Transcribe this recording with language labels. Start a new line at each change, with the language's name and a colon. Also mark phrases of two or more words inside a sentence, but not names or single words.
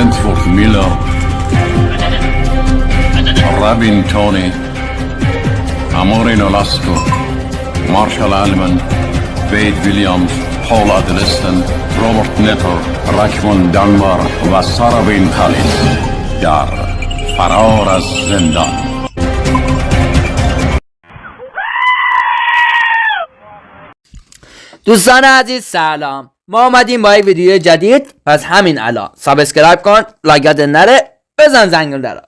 Persian: Kurt Miller, Rabin Tony, Amorin Olasco, Marshall Allman, Wade Williams, Paul Adelisten, Robert Netter, Rachmon Danbar و سارا بین خالیس در فرار از زندان. دوستان عزیز سلام، ما آمدیم با یک ویدیو جدید. پس همین الان سابسکرایب کن، لایک نره، بزن زنگوله رو.